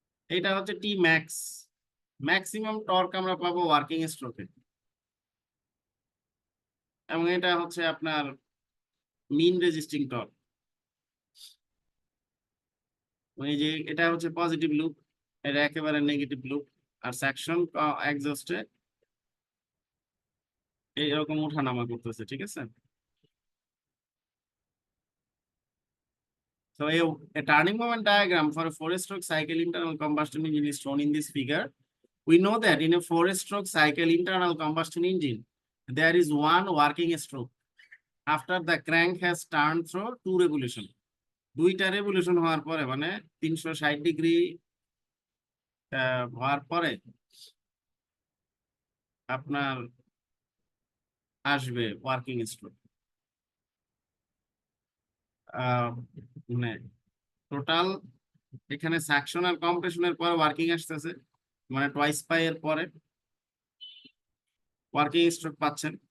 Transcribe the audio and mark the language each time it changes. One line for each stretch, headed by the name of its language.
Bangla: এটা হচ্ছে টি max, maximum torque আমরা পাবো ওয়ার্কিং স্ট্রোকে, এবং এটা হচ্ছে আপনার মিন রেজিস্টিং টর্ক। এই যে এটা হচ্ছে পজিটিভ লুপ, এটা একেবারে নেগেটিভ লুপ, আর সেকশন এক্সজস্টে এইরকম ওঠানামা করতেছে, ঠিক আছে?
English: So a turning moment diagram for a 4-stroke cycle internal combustion engine is shown in this figure. We know that in a 4-stroke cycle internal combustion engine, there is one working stroke after the crank has turned through 2 revolution.
Bangla: 2টা revolution হওয়ার পরে, মানে 360 degree হওয়ার পরে আপনার আসবে working stroke. মানে total এখানে সাকশন আর কম্প্রেশনের পরে ওয়ার্কিং আসতেছে, মানে টয়েস পাই এর পরে ওয়ার্কিং স্ট্রোক পাচ্ছেন।